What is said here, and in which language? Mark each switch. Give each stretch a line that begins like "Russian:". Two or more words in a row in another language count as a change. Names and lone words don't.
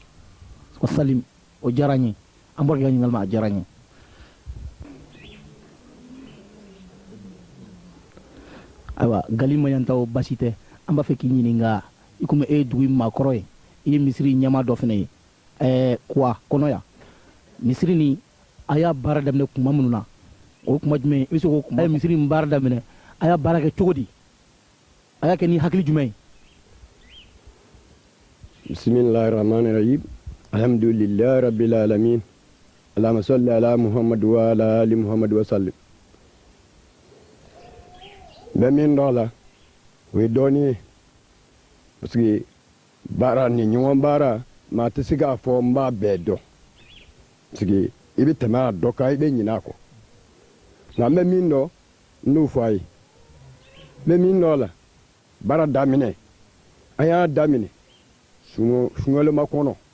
Bambara: wasalim o diyara n ye an bɔra ka ɲininkali ma a diyara n ye ayiwa gali maɲantaw basi tɛ an b'a fɛ k'i ɲininka i komi e ye dugu maakɔrɔ ye i ye misiri ɲɛma dɔ fana ye kuwa kɔnɔ yan misiri ni a y'a baara daminɛ kuma minnu na o kuma jumɛn i bɛ se k'o kuma a ye misiri in baara daminɛ a y'a baara kɛ cogo di a y'a kɛ ni hakili jumɛn ye
Arabic: بسم الله الرحمن الرحيم الحمد لله رب العالمين اللهم صل على محمد وعلى آل محمد وسلم
Bambara: bɛ min dɔ la o ye dɔɔnin ye
French: parce que
Bambara: baara ni ɲɔgɔn baara maa tɛ se k'a fɔ n b'a bɛɛ dɔn
French: parce que
Bambara: i bɛ tɛmɛ a dɔ kan i bɛ ɲinɛ a kɔ nka n bɛ min dɔn n n'o fɔ a ye n bɛ min dɔn la baara daminɛ an y'a daminɛ sunkaloma kɔnɔ